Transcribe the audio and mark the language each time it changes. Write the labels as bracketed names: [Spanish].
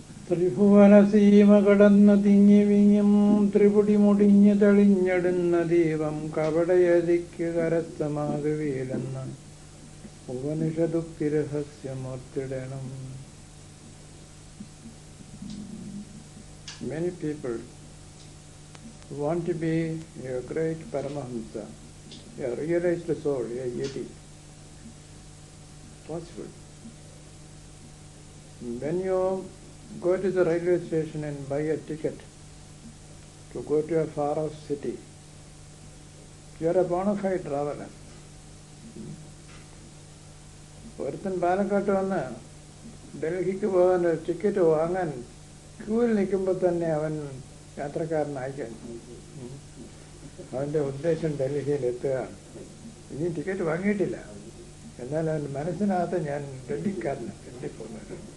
[Malayalam] ത്രിഭുവനസീമ കടന്നു തിങ്ങി വിങ്ങും ത്രിപുടി മുടിഞ്ഞു തെളിഞ്ഞെടുന്ന ദീപം കപടയതിക്ക് കരസ്ഥമാകുകയില്ലെന്ന് ഉപനിഷദുക്തി രഹസ്യമോർത്തിടണം. [English] Many people want to be a great Paramahamsa, a realized soul, a yeti. Possible. When you go to the railway station and buy a ticket to go to a far-off city, you are a bona fide traveler. [Malayalam] ഒരുത്തൻ പാലക്കാട്ട് വന്ന് ഡൽഹിക്ക് പോകാൻ ഒരു ticket വാങ്ങാൻ ക്യൂവിൽ നിൽക്കുമ്പോൾ തന്നെ അവൻ യാത്രക്കാരനായി കഴിഞ്ഞു. അവൻ്റെ ഉദ്ദേശം ഡൽഹിയിൽ എത്തുകയാണ്. ഇനി ടിക്കറ്റ് വാങ്ങിയിട്ടില്ല, എന്നാൽ അവൻ്റെ മനസ്സിനകത്ത് ഞാൻ ഡൽഹിക്കാരനാണ്, ഡൽഹി പോകുന്നത്.